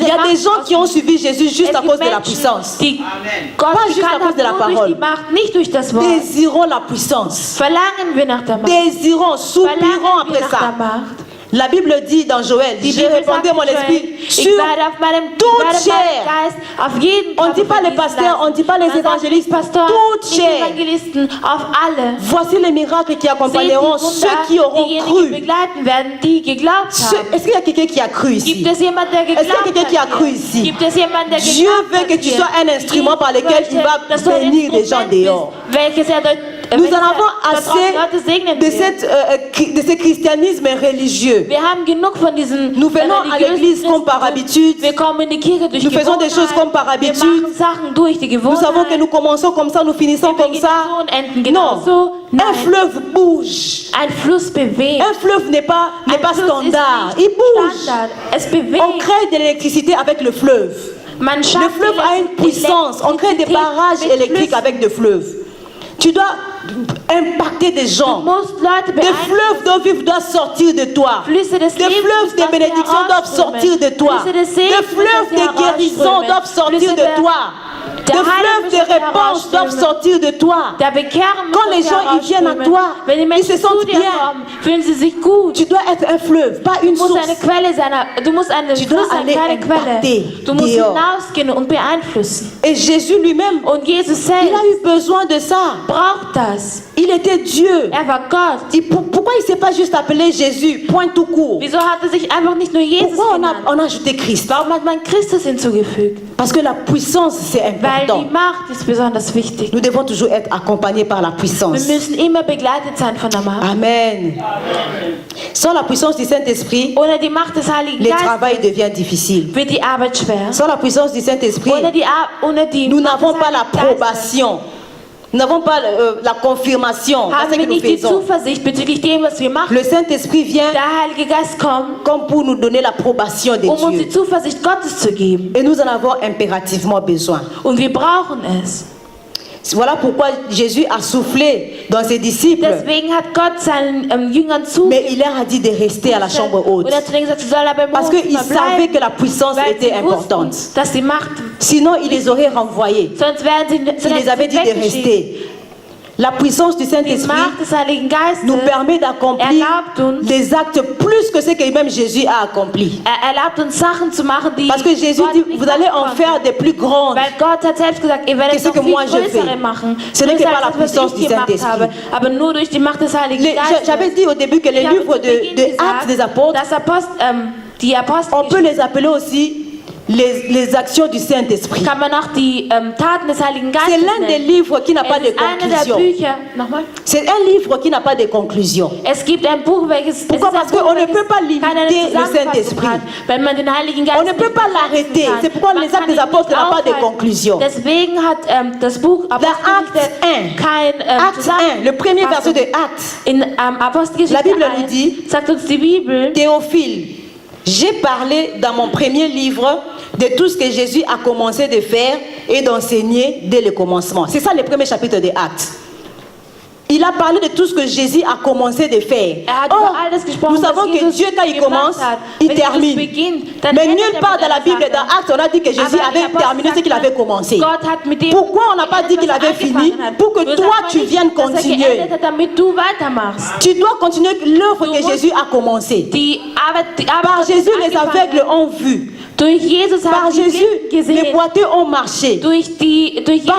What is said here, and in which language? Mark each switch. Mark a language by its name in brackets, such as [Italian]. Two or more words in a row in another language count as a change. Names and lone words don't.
[French] Il y a des [German] Macht [French] gens qui ont suivi Jésus juste [German] Es [French] à [German] gibt [French] cause de la [German] Menschen, [French] puissance. [German] die Gott [French] Pas juste à [German] gekannt [French] cause de la [German] haben, nur durch [French] parole. [German] die Macht, nicht durch das Wort. [French] Désirons la puissance. [German] Verlangen wir nach der Macht. [French] Désirons, soupirons [German] Verlangen wir [French] après [German] nach der [French] ça. [German] Macht. [French] La Bible dit dans Joël, [German] Die [French] j'ai [German] Bibel sagt [French] répandu mon [German] in Joel, [French] esprit [German] ich [French] sur [German] werde auf meinem [French] toute [German] Geist [French] chair. [German] auf jeden [French] On ne dit pas les [German] vergießen [French] pasteurs, on ne dit pas les [German] lassen. Man sagt [French] évangélistes, [German] nicht Pastor, [French] toute [German] nicht [French] chair. [German] Evangelisten, auf alle. [French] Voici les miracles qui [German] Seht die [French] accompagneront ceux qui [German] Wunder, [French] auront [German] diejenigen [French] cru. [German] begleiten werden, die geglaubt haben. [French] Est-ce qu'il y a quelqu'un qui a cru ici? [German] Gibt es jemand, der [French] Est-ce qu'il y a [German] geglaubt [French] quelqu'un qui a [German] hat? [French] cru [German] hier? [French] ici? [German] Gibt es jemand, der [French] Dieu [German] geglaubt [French] veut [German] hat? [French] que tu [German] hier? [French] sois un instrument par lequel [German] möchte, [French] il va [German] dass du ein [French] bénir les gens [German] Instrument bist, [French] dehors. [German] welches er dort- [French] Nous [German] welches [French] en [German] er [French] avons [German] dort draußen Leute [French] assez [German] segnen [French] de, [German] wird. [French] de ce christianisme religieux. [German] Wir haben genug von diesen [French] Nous venons à l'église comme par habitude. [German] Wir kommen in die Kirche durch [French] Nous faisons des choses comme par [German] Wir [French] habitude. [German] machen Sachen durch die [French] Nous [German] Gewohnheit. [French] savons que nous commençons comme ça, nous finissons [German] Wir [French] comme [German] beginnen [French] ça. [German] so und enden [French] Non, [German] genauso. [French] un [German] Nein, [French] fleuve bouge. [German] ein Fluss bewegt. [French] Un fleuve n'est pas [German] Ein Fluss [French] standard. [German] ist [French] Il [German] nicht [French] bouge. [German] Standard. Es [French] On [German] bewegt. [French] crée de l'électricité avec le fleuve. [German] Man [French] Le [German] schafft [French] fleuve a une puissance. On crée des barrages électriques avec le fleuve. Tu dois impacter des gens. [German] Du musst Leute [French] Des fleuves d'eau vive doivent sortir de toi. [German] Flüsse des [French] Des [German] Lebens [French] fleuves de [German] lassen [French] bénédiction doivent [German] herausströmen. [French] sortir de toi. [German] Flüsse des [French] Des [German] Segens [French] fleuves [German] lassen [French] de guérison [German] herausströmen. [French] doivent sortir [German] Flüsse [French] de toi. Des [German] der [French] fleuves [German] Heilung [French] de [German] müssen [French] réponse doivent [German] herausströmen. [French] sortir de toi. [German] Der Bekehren [French] Quand les [German] muss [French] gens ils viennent à [German] herausströmen. [French] toi, [German] Wenn die [French] ils [German] Menschen [French] se sentent [German] zu dir [French] bien. [German] kommen, fühlen sie sich gut. [French] Tu dois être un fleuve, pas une [German] Du musst eine [French] source. [German] Quelle sein, du musst eine [French] Tu dois [German] Fluss sein, [French] aller [German] keine Quelle. [French] impacter [German] Du musst [French] dehors. [German] hinausgehen und beeinflussen. [French] Et Jésus lui-même, [German] Und Jesus [French] il a [German] selbst [French] eu besoin de ça. [German] braucht das. [French] Il était Dieu. [German] Er war Gott. [French] Pourquoi il ne s'est pas juste appelé Jésus, point tout court? [German] Wieso hat er sich einfach nicht nur Jesus [French] Pourquoi [German] genannt? [French] on a ajouté Christ? [German] Warum hat man Christus hinzugefügt? [French] Parce que la puissance, c'est [German] Weil [French] important. [German] die Macht ist besonders wichtig. [French] Nous devons toujours être accompagnés par la [German] Wir [French] puissance. [German] müssen immer begleitet sein von der Macht. [French] Amen. Sans la puissance du Saint-Esprit, [German] Ohne die Macht des Heiligen [French] le [German] Geistes [French] travail devient difficile. [German] wird die Arbeit schwer. [French] Sans la puissance du Saint-Esprit, [German] Ohne die [French] nous [German] Macht [French] n'avons [German] des [French] pas [German] Heiligen Geistes [French] l'approbation. Nous n'avons pas la confirmation dans [German] haben [French] ce que [German] wir [French] nous [German] nicht die [French] faisons. [German] Zuversicht bezüglich dem, was wir machen. [French] Le Saint-Esprit vient [German] Der Heilige Geist kommt, [French] comme pour nous donner l'approbation de [German] um uns die [French] Dieu. [German] Zuversicht Gottes zu geben. [French] Et nous en avons impérativement besoin. [German] Und wir brauchen es. [French] Voilà pourquoi Jésus a soufflé dans ses disciples. [German] Deswegen hat Gott seinen Jüngern [French] Mais il leur a dit de rester à la chambre haute. [German] Und er hat zu denen gesagt, sie sollen aber im [French] Parce qu'il savait [German] bleiben, [French] que la puissance [German] weil [French] était [German] sie [French] importante. [German] wussten, dass die Macht, [French] Sinon, il les aurait renvoyés. [German] sonst wären sie [French] Il les avait dit de rester. La puissance du [German] Die [French] Saint-Esprit [German] Macht des Heiligen Geistes [French] nous permet d'accomplir [German] erlaubt uns, [French] des actes plus que ce que même Jésus a accompli. [German] erlaubt uns Sachen zu machen, die [French] Parce que Jésus [German] Gott [French] dit, [German] nicht [French] vous allez [German] machen [French] en [German] konnte. [French] faire des plus grandes. [German] Weil Gott hat selbst gesagt, ihr werdet [French] Qu'est-ce [German] noch [French] que [German] viel [French] moi je [German] größere [French] fais? [German] machen. [French] Ce n'est que [German] Größer [French] par la [German] als das, was [French] puissance [German] ich [French] du [German] gemacht [French] Saint-Esprit. [German] habe, aber nur durch die Macht des Heiligen Geistes. [French] J'avais dit au début que les [German] Ich habe [French] livres [German] zu Beginn [French] de Actes des Apôtres, [German] die Apostel [French] on peut les appeler aussi les actions du Saint-Esprit. [German] kann man auch die Taten des Heiligen [French] C'est [German] Geistes [French] l'un des [German] nennen. [French] livres qui n'a pas [German] Es [French] de [German] ist einer der [French] conclusion. [German] Bücher, nochmal. [French] C'est un livre qui n'a pas de conclusion. [German] Es gibt ein Buch, welches [French] Pourquoi? Parce qu'on ne peut pas limiter [German] keine [French] le [German] Zusammenfassung [French] Saint-Esprit. [German] hat, wenn man den Heiligen Geist [French] On ne peut [German] nicht [French] pas [German] begrenzen [French] l'arrêter. [German] kann. [French] C'est pourquoi [German] Man [French] les actes [German] kann [French] des [German] ihn [French] apôtres [German] nicht [French] n'ont pas de [German] aufhalten. [French] conclusion. [German] Deswegen hat das Buch Apostelgeschichte [French] Acte 1. [German] kein [French] Acte 1, le premier verset de Actes. [German] In Apostelgeschichte [French] La Bible nous 1 dit, [German] sagt uns die Bibel, [French] Théophile, j'ai parlé dans mon premier livre de tout ce que Jésus a commencé de faire et d'enseigner dès le commencement. C'est ça le premier chapitre des Actes. Il a parlé de tout ce que Jésus a commencé de faire. [German] hat [French] Or, [German] über all das gesprochen, [French] nous savons [German] was [French] que [German] Jesus [French] Dieu, quand il [German] gemacht [French] commence, [German] hat. [French] il [German] Wenn Jesus [French] termine. [German] beginnt, dann [French] Mais [German] endet [French] nulle [German] er [French] part [German] mit [French] dans la [German] einer [French] Bible, [German] Sache. [French] dans Actes, on a dit que Jésus [German] Aber [French] avait [German] in Apostel [French] terminé ce [German] sagt [French] qu'il [German] man, [French] avait commencé. [German] Gott hat mit dem [French] Pourquoi on n'a pas dit qu'il avait fini? Pour que toi, tu viennes continuer. [German] Damit du weitermachst. [French] Tu dois continuer l'œuvre que Jésus a commencé. [German] Die Arbeit [French] Par Jésus, les [German] angefangen. [French] aveugles ont vu. [German] Durch Jesus [French] Par [German] haben die [French] Jésus, [German] Blinden [French] les [German] gesehen. [French] boiteux ont marché. [German] Durch [French] Par